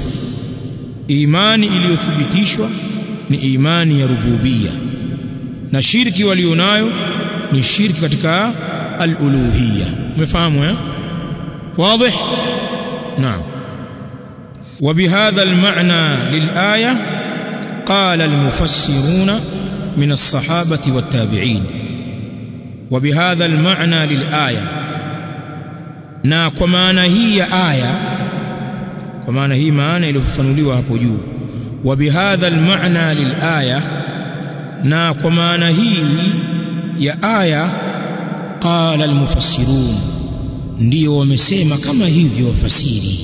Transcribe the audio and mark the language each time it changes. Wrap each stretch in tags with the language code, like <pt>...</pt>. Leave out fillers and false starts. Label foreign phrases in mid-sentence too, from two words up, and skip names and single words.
<sw>Imani iliyothibitishwa ni imani ya rububiyya, na shirki walionayo ni shirki katika al-uluhiyya. Umefahamu? Wazi? Naam.</sw> <ar>وبهذا المعنى للآية قال المفسرون من الصحابة والتابعين. وبهذا المعنى للآية,</ar> <sw>na kwa maana hii ya aya, kwa maana hii maana iliyofafanuliwa hapo juu.</sw> <ar>وبهذا المعنى للآية,</ar> <sw>na kwa maana hii ya aya,</sw> <ar>قال المفسرون,</ar> <sw>ndio wamesema kama hivyo wafasiri.</sw>